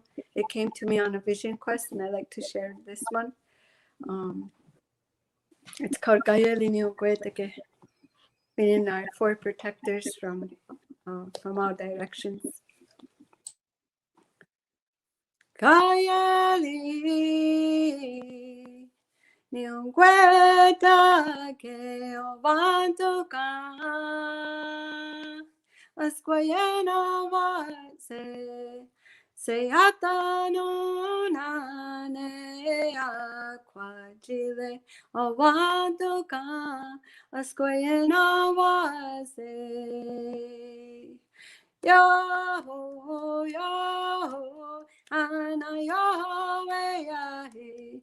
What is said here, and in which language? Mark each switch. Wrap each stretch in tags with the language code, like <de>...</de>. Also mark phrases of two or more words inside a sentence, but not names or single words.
<en>It came to me on a vision quest, and I'd like to share this one. It's called Gaya Linio Gueteke, meaning our 4 protectors from all directions. Gaya li Niungweta ke ovantuka asquayena se atano nane aquagile ovantuka asquayena Yo, yo, ana yo, yahi.</en>